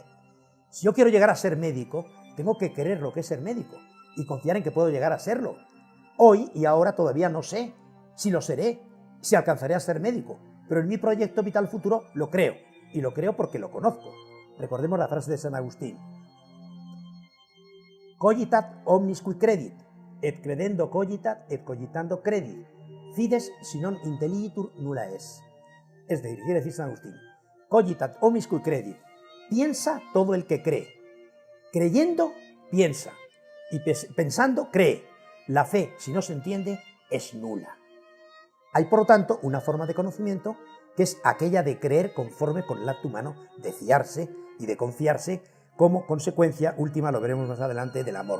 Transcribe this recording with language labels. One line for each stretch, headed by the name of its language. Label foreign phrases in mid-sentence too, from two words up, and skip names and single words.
Spanish: Si yo quiero llegar a ser médico, tengo que creer lo que es ser médico y confiar en que puedo llegar a serlo. Hoy y ahora todavía no sé si lo seré, si alcanzaré a ser médico, pero en mi proyecto vital futuro lo creo, y lo creo porque lo conozco. Recordemos la frase de San Agustín:
Latin: Cogitat omnis qui credit, et credendo cogitat, et cogitando credit, fides si non intelligitur nulla es.
Spanish: Es decir, quiere decir San Agustín,
Latin: cogitat omnis qui credit,
Spanish: piensa todo el que cree. Creyendo, piensa. Y pensando, cree. La fe, si no se entiende, es nula. Hay, por lo tanto, una forma de conocimiento que es aquella de creer conforme con el acto humano de fiarse y de confiarse como consecuencia última, lo veremos más adelante, del amor.